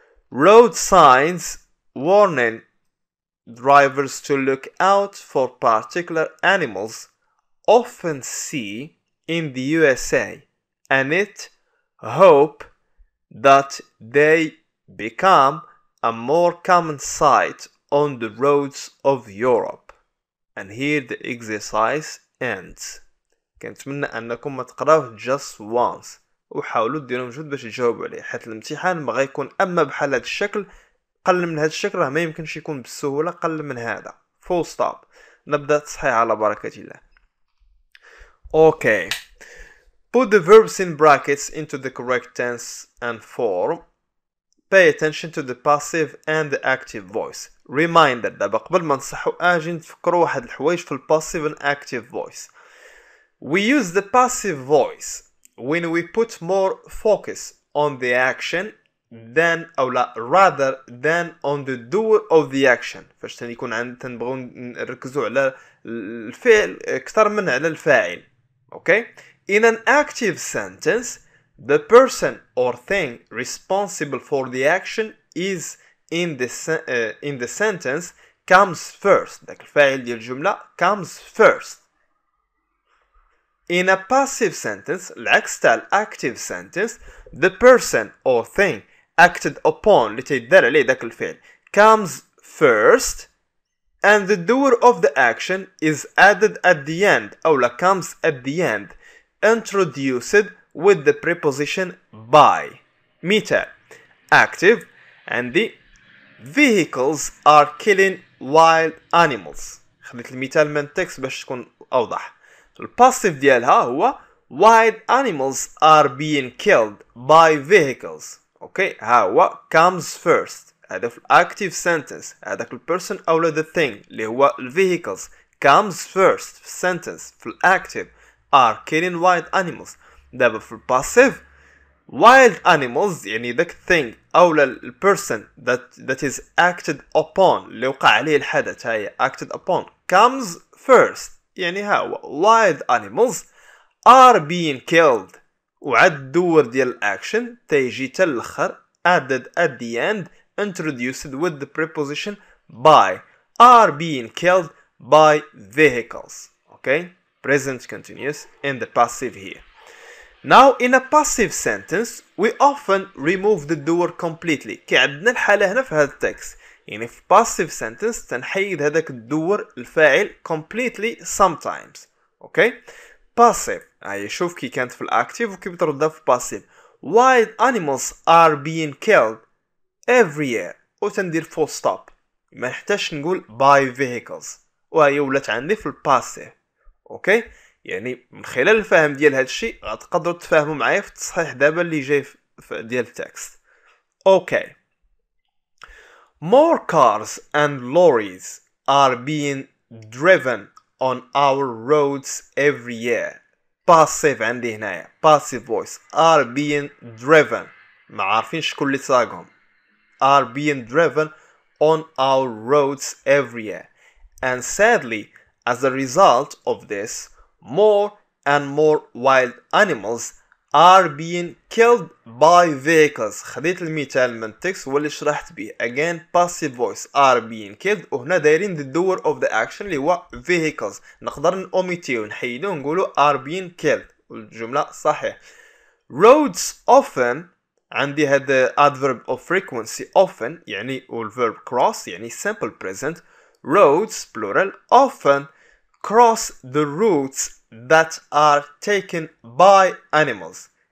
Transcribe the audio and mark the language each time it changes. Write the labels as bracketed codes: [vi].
[en] Road signs warning drivers to look out for particular animals often see in the USA, and it hope that they become a more common sight on the roads of Europe. And here the exercise ends. [ar] كنتمنى انكم ما تقراوه [en] just once [ar] وحاولوا ديروا مجهود باش تجاوبوا عليه، حيت الامتحان ما غيكون اما بحال هذا الشكل قل من هذا الشكل راه ما يمكنش يكون بالسهوله قل من هذا. [en] full stop. [ar] نبدا تصحيح على بركه الله. [en] Okay, put the verbs in brackets into the correct tense and form. Pay attention to the passive and the active voice. [ar] Reminder دابا قبل ما نصحوا اجي نتفكروا واحد الحوايج في الباسيف [en] and active voice. We use the passive voice when we put more focus on the action than [ar] أو لا [en] rather than on the doer of the action. [ar] فاش تنكون تنبغوا نركزوا على الفعل أكثر من على الفاعل. [en] Okay? In an active sentence, the person or thing responsible for the action is in the sentence comes first. [ar] داك الفاعل ديال الجملة [en] comes first. In a passive sentence, [ar] العكس تاع [en] active sentence, the person or thing acted upon [ar] اللي تيدار عليه داك الفعل [en] comes first and the doer of the action is added at the end أو comes at the end introduced with the preposition by. مثال active عندي vehicles are killing wild animals. [ar] خليت المثال من التكست باش تكون أوضح. الباسيف ديالها هو [en] wild animals are being killed by vehicles. [ar] اوكي ها هو [en] comes first. هذا في active sentence. [ar] هذاك البيرسون أو [en] the thing اللي هو vehicles comes first في sentence في active are killing wild animals. [ar] دابا في الباسيف [en] wild animals يعني ذاك thing أو ال person that is acted upon [ar] اللي وقع عليه الحدث هاي [en] acted upon comes first يعني ها هو wild animals are being killed [ar] وعاد الدور ديال الأكشن تيجي تالأخر [en] added at the end introduced with the preposition by are being killed by vehicles. Okay, present continuous in the passive here. Now in a passive sentence we often remove the doer completely. [ar] كي عندنا الحالة هنا في هذا التكست يعني في passive sentence تنحيد هذاك الدور الفاعل [en] completely sometimes. [ar] Okay, passive هاي شوف كي كانت في الactive وكي بتردها في passive. [en] Wild animals are being killed every year وتندير full stop [ar] ما نحتاجش نقول [en] by vehicles [ar] وهي ولات عندي في الباسيف. اوكي يعني من خلال الفهم ديال هذا الشيء غتقدروا تفهموا معايا في التصحيح دابا اللي جاي ديال التكست. [en] Okay more cars and lorries are being driven on our roads every year. passive [ar] عندي هنايا [en] passive voice are being driven [ar] ما عارفين شكون اللي ساقهم [en] are being driven on our roads every year. And sadly, as a result of this, more and more wild animals are being killed by vehicles. [ar] خديت المثال من التكست واللي شرحت به. [en] Again, passive voice are being killed [ar] وهنا دايرين [en] the doer of the action اللي هو vehicles. [ar] نقدر نأوميتيو ونحيدو ونقولو are being killed والجملة صحيح. [en] Roads often [ar] عندي هذا [en] adverb of frequency often يعني والverb cross يعني simple present. Roads plural often cross the routes that are taken by animals.